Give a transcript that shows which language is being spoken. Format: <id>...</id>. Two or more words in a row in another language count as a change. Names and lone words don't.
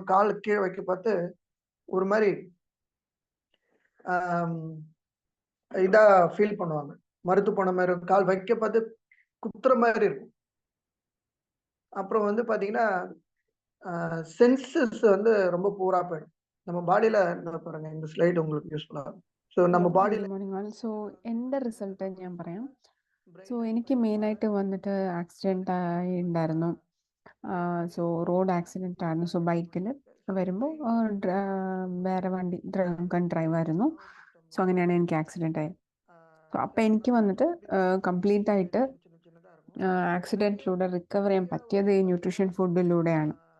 <ta>கால் கீழே வைக்க பார்த்து ஒரு மாதிரி ஆம், இதா ஃபீல் பண்ணுவாங்க. மறுத்து போன மாதிரி இருக்கும். கால் வைக்க பார்த்து குத்துற மாதிரி இருக்கும். அப்புறம் வந்து பாத்தீங்கன்னா சென்சஸ் வந்து ரொம்ப பூரா போயிடும். நம்ம பாடியில பாருங்க இந்த ஸ்லைடு உங்களுக்கு யூஸ்ஃபுல்லா இருக்கும். ஸோ நம்ம ഗുഡ് பாடியில</ta> <en>morning all.</en> <ml>സോ എൻ്റെ റിസൾട്ട് ഞാൻ പറയാം. സോ എനിക്ക് മെയിനായിട്ട് വന്നിട്ട് ആക്സിഡൻ്റ് ആയി ഉണ്ടായിരുന്നു. സോ</ml> <en>road accident</en> <ml>ആയിരുന്നു. സോ ബൈക്കിൽ വരുമ്പോൾ വേറെ വണ്ടി ഡ്രൈവായിരുന്നു. സോ അങ്ങനെയാണ് എനിക്ക് ആക്സിഡൻ്റ് ആയത്. സോ അപ്പോൾ എനിക്ക് വന്നിട്ട് കംപ്ലീറ്റ് ആയിട്ട് ആക്സിഡൻറ്റിലൂടെ റിക്കവർ ചെയ്യാൻ പറ്റിയത് ഈ ന്യൂട്രീഷൻ ഫുഡിലൂടെയാണ്.</ml>